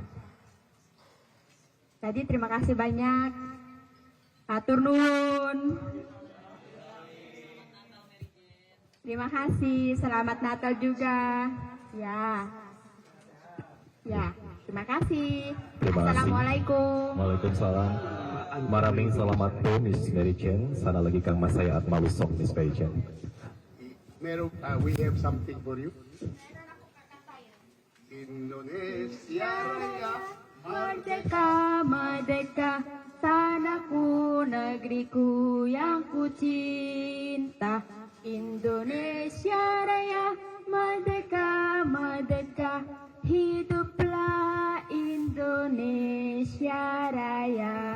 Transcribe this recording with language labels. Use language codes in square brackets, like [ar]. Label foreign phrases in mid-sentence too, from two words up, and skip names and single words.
[id] Jadi terima kasih banyak. [su] Hatur nuhun. [id] Terima kasih, selamat Natal juga. Ya, terima kasih. Terima kasih. [ar] Assalamualaikum. Waalaikumsalam. [tl] Maraming salamat po, Miss Mary Jane. Sana lagi kang masaya at malusog, Miss Mary Jane. Meron, [en] we have something for you. [id] Indonesia Raya, Merdeka, merdeka, tanahku, negeriku yang ku cinta. Indonesia Raya, merdeka, merdeka, hiduplah Indonesia Raya.